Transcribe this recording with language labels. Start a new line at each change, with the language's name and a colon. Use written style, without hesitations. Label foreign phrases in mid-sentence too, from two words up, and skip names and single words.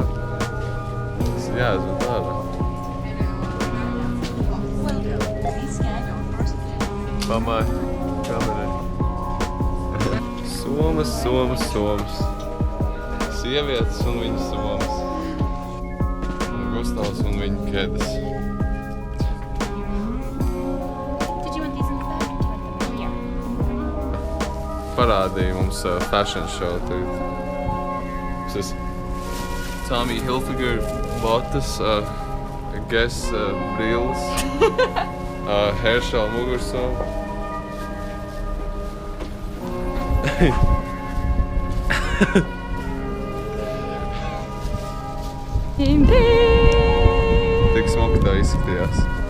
Latvian: Es jāizmet ārā. Mamai, kamerai. Somas. Sievietes un viņas somas. Un Gustavs un viņa kedas.
English: Did you want these in the bag or do you want them here?
Latvian: Parādīja mums
English: fashion show
Latvian: tagad. Tas Tommy Hilfiger botas, Guess brilles, Herschel mugursomu. Tik smuki tā izskatījās.